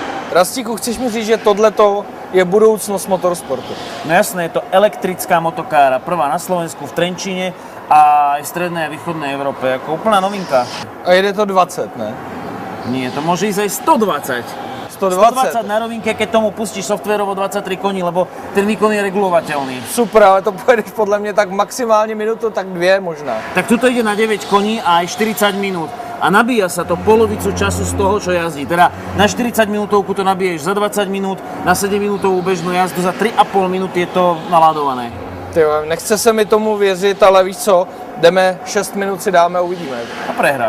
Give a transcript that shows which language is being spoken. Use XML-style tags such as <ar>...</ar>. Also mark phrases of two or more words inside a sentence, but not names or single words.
<cs>Rastíku, chceš mi říct, že tohleto je budoucnost motorsportu?</cs> <sk>No jasné, je to elektrická motokára, prvá na Slovensku, v Trenčíne a aj v strednej a východnej Európe, ako úplná novinka.</sk> <cs>A jede to 20, ne?</cs> <sk>Nie, to môže ísť aj 120. 120 na rovinke, keď tomu pustíš softvérovo 23 koní, lebo ten výkon je regulovateľný.</sk> <cs>Super, ale to pojedeš podle mě tak maximálně minutu, tak 2 možná.</cs> <sk>Tak tuto ide na 9 koní a aj 40 minút. A nabíja sa to polovicu času z toho, čo jazdí. Teda na 40 minútovku to nabiješ za 20 minút, na 7 minútovú bežnú jazdu za 3,5 minúty je to naladované.</sk> <cs>Tyjo, nechce se mi tomu věřit, ale víš co, jdeme 6 minut si dáme a uvidíme.</cs> <sk>A prehráš.</sk>